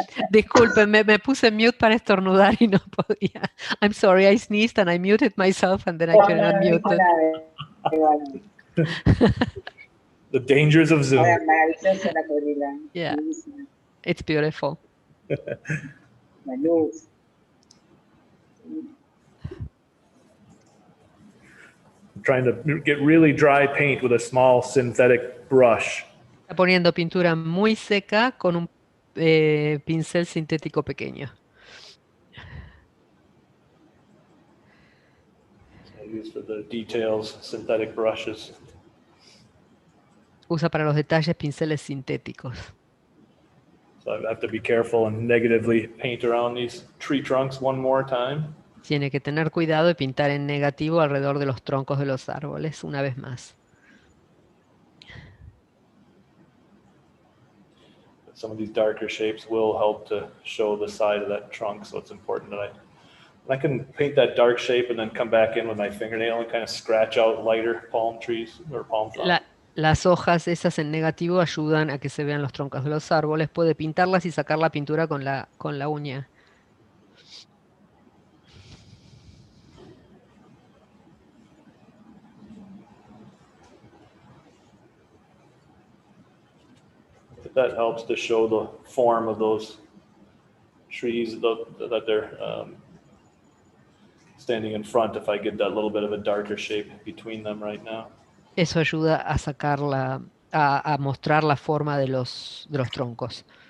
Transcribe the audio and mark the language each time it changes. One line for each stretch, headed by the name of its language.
Spanish: Disculpen, me puse mute para estornudar y no podía.
English: I'm sorry, I sneezed and I muted myself and then I couldn't
Spanish: No
English: unmute
Spanish: dijo
English: it.
Spanish: nada. Bueno,
English: The dangers of Zoom.
Spanish: ahora maravillosa la Acuarela.
English: Yeah.
Spanish: Bellísima.
English: It's beautiful.
Spanish: La luz.
English: I'm trying to get really dry paint with a small synthetic brush.
Spanish: Está poniendo pintura muy seca con un pincel sintético pequeño.
English: I use for the details, synthetic brushes.
Spanish: Usa para los detalles pinceles sintéticos.
English: So I have to be careful and negatively paint around these tree trunks one more time.
Spanish: Tiene que tener cuidado y pintar en negativo alrededor de los troncos de los árboles una vez más.
English: Some of these darker shapes will help to show the side of that trunk, so it's important that I can paint that dark shape and then come back in with my fingernail and kind of scratch out lighter palm trees or palm fronds.
Spanish: Las hojas esas en negativo ayudan a que se vean los troncos de los árboles. Puede pintarlas y sacar la pintura con la uña.
English: That helps to show the form of those trees that they're standing in front if I get that little bit of a darker shape between them right now.
Spanish: Eso ayuda a sacar a mostrar la forma de los troncos.